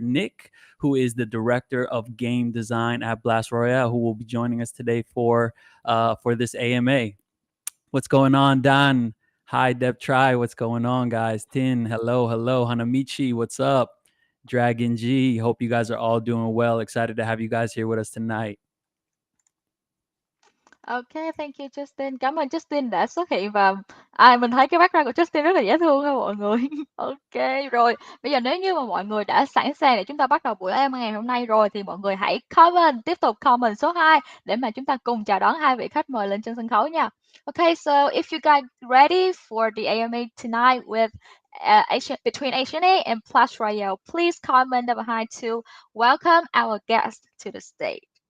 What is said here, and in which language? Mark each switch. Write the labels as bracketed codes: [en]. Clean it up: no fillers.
[en] Nick, who is the director of game design at Blast Royale, who will be joining us today for this AMA. What's going on, Don? Hi, Deb Try. What's going on, guys? Tin, hello. Hanamichi, what's up? Dragon G, hope you guys are all doing well. Excited to have you guys here with us tonight. OK, thank you Justin. [vi] Cảm ơn Justin đã xuất hiện và, mình thấy cái background của Justin rất là dễ thương ha mọi người. OK, rồi, bây giờ nếu như mà mọi người đã sẵn sàng để chúng ta bắt đầu buổi AMA ngày hôm nay rồi thì mọi người hãy tiếp tục comment số 2 để mà chúng ta cùng chào đón hai vị khách mời lên trên sân khấu nha. [en] OK, so if you guys ready for the AMA tonight with between Ancient8 and Plus Royale, please comment behind to welcome our guest to the stage.